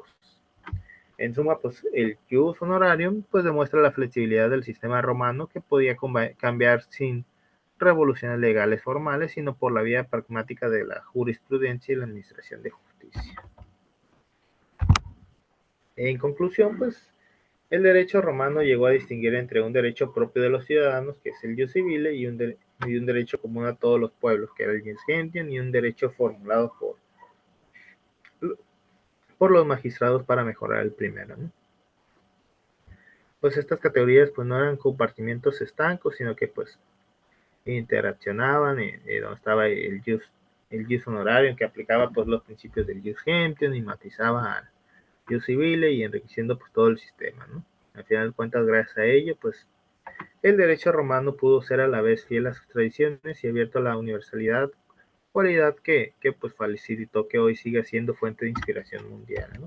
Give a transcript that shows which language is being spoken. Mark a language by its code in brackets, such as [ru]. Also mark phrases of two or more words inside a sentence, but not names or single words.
[es] En suma, pues el [la] jus honorarium [es] pues demuestra la flexibilidad del sistema romano que podía cambiar sin revoluciones legales formales, sino por la vía pragmática de la jurisprudencia y la administración de justicia. En conclusión, pues El derecho romano llegó a distinguir entre un derecho propio de los ciudadanos, que es el [la] jus civile, [es] y un derecho común a todos los pueblos, que era el [la] jus gentium, [es] y un derecho formulado por los magistrados para mejorar el primero, ¿no? Pues estas categorías pues no eran compartimientos estancos, sino que pues interaccionaban, donde estaba el [la] jus honorarium, [es] que aplicaba pues los principios del [la] jus gentium [es] y matizaba al [la] jus civile [es] y enriqueciendo pues todo el sistema, ¿no? Al final de cuentas, gracias a ello, pues el derecho romano pudo ser a la vez fiel a sus tradiciones y abierto a la universalidad, cualidad que pues facilitó que hoy siga siendo fuente de inspiración mundial, ¿no?